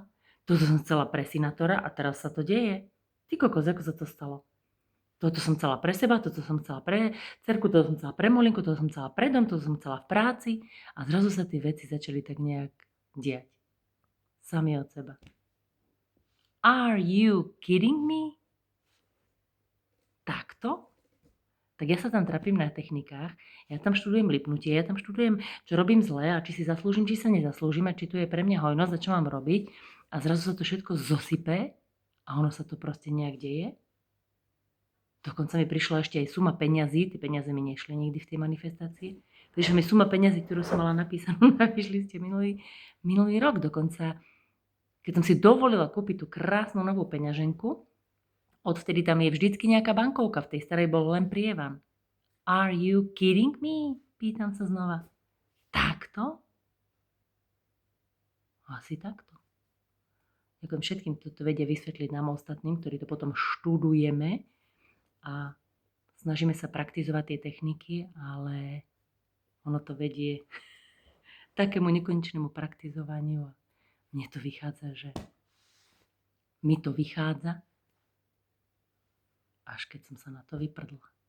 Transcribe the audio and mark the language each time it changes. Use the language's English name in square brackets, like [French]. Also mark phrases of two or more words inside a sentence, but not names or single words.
[Slovak] Toto som chcela pre synátora a teraz sa to deje. Ty kokos, ako sa to stalo? Toto som chcela pre seba, toto som chcela pre cerku, toto som chcela pre Molinku, toto som chcela pre dom, toto som chcela v práci a zrazu sa tie veci začali tak nejak diať. Sami od seba. [English] Are you kidding me? [Slovak] Takto? Tak ja sa tam trapím na technikách, ja tam študujem lipnutie, ja tam študujem, čo robím zle a či si zaslúžim, či sa nezaslúžim a či tu je pre mňa hojnosť a čo mám robiť. A zrazu sa to všetko zosype a ono sa to proste nejak deje. Dokonca mi prišla ešte aj suma peňazí, tie peniaze mi nešli nikdy v tej manifestácii. Prišla mi suma peňazí, ktorú som mala napísanú na vyšliste minulý rok. Dokonca, keď som si dovolila kúpiť tú krásnu novú peňaženku, odvtedy tam je vždycky nejaká bankovka, v tej starej bol len prievan. [English] Are you kidding me? [Slovak] Pýtam sa znova. Takto? Asi takto. Ďakujem všetkým, kto to vedia vysvetliť nám ostatným, ktorí to potom študujeme a snažíme sa praktizovať tie techniky, ale ono to vedie takému nekonečnému praktizovaniu a mne to vychádza, že mi to vychádza, až keď som sa na to vyprdla.